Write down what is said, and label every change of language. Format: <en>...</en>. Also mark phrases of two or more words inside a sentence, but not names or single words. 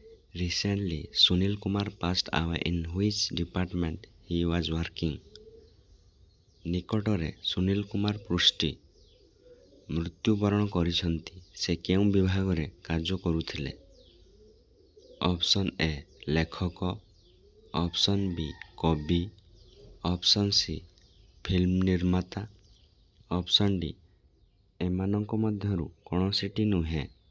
<en>Recently, Sunil Kumar passed away in which department he was working?</en> <or>ନିକଟରେ ସୁନୀଲ କୁମାର ପୃଷ୍ଟି ମୃତ୍ୟୁବରଣ କରିଛନ୍ତି। ସେ କେଉଁ ବିଭାଗରେ କାର୍ଯ୍ୟ କରୁଥିଲେ?</or> <en>option A</en> <or>ଲେଖକ,</or> <en>option B</en> <or>କବି,</or> <en>option C</en> <or>ଫିଲ୍ମ ନିର୍ମାତା,</or> <en>option D</en> <or>ଏମାନଙ୍କ ମଧ୍ୟରୁ କୌଣସିଟି ନୁହେଁ।</or>